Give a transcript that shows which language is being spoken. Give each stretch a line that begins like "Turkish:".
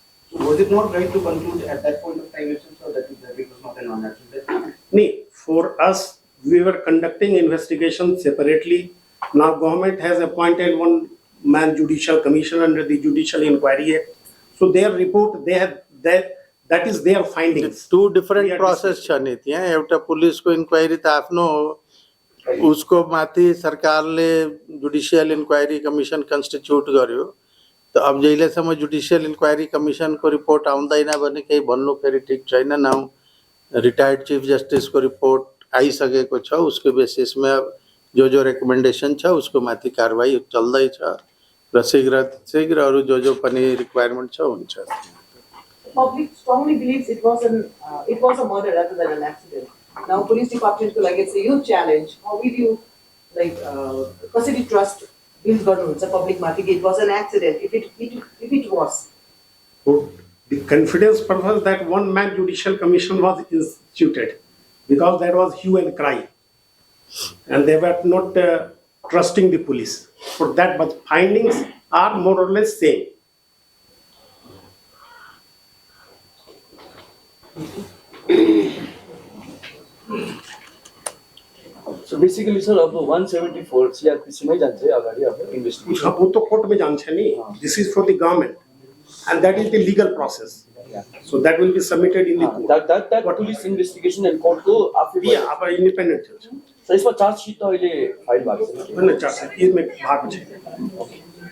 English: So was it not right to conclude at that point of time itself that it was not an unnatural death? No, for us we were conducting investigation separately. Now government has appointed one man judicial commission under the Judicial Inquiry Act. So their report, they have that is their findings. Two different process
Nepali: छ नि त्यहाँ. एउटा पुलिसको inquiry त आफ्नो हो, उसको माथि सरकारले जुडिशियल इन्क्वायरी कमिसन कन्स्टिट्युट गर्यो. त अब जहिलेसम्म जुडिशियल इन्क्वायरी कमिसनको रिपोर्ट आउँदैन भने केही भन्नु फेरि ठिक छैन. नाउ रिटायर्ड चीफ जस्टिसको रिपोर्ट आइसकेको छ, उसको बेसिसमा जो रेकमेन्डेसन छ उसको माथि कारबाही चल्दैछ र शीघ्र अरू जो पनि रिक्वायरमेन्ट छ हुन्छ.
English: Public strongly believes it was a murder rather than an accident. Now police department
Nepali: को लागि चाहिँ यो
English: challenge, how will you
Nepali: कसरी
English: trust build
Nepali: गर्नुहुन्छ
English: public
Nepali: माथि कि
English: it was an accident if it was? For the confidence purpose that one man judicial commission was instituted because that was hue and cry, and they were not trusting the police for that, but findings are more or less same. So basically sir
Nepali: अब 174 CRPC मै जान्छ अगाडि अब investigation. वो तो court में जान्छ नि.
English: This is for the government, and that is the legal process. So that will be submitted in the court. That police investigation and court
Nepali: को आफै
English: Yeah,
Nepali: अब independent छ.
English: So
Nepali: यसमा चार्ज शीट त अहिले फाइल भएको छ. भन्ने चार्ज इसमें भएको छ.